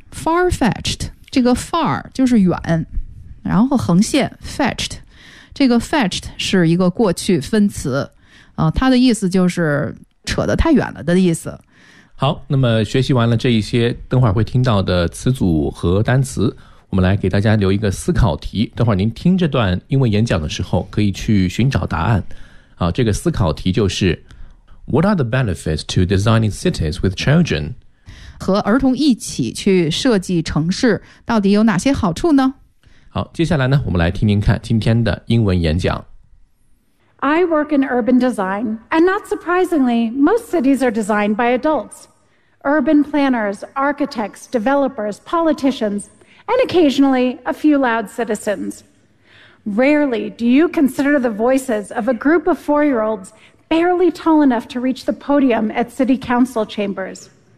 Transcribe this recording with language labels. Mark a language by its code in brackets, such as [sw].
[zh] Far-fetched 这个 far 就是远，然后横线 fetched， 这个 fetched 是一个过去分词、它的意思就是扯得太远了的意思。好，那么学习完了这一些等会儿会听到的词组和单词，我们来给大家留一个思考题，等会儿您听这段英文演讲的时候可以去寻找答案。好，这个思考题就是 [en] What are the benefits to designing cities with children? [zh] 和儿童一起去设计城市，到底有哪些好处呢？好，接下来呢，我们来听听看今天的英文演讲。 [en] I work in urban design, and not surprisingly, most cities are designed by adults. Urban planners, architects, developers, politicians, and occasionally a few loud citizens. Rarely do you consider the voices of a group of four-year-olds barely tall enough to reach the podium at city council chambers.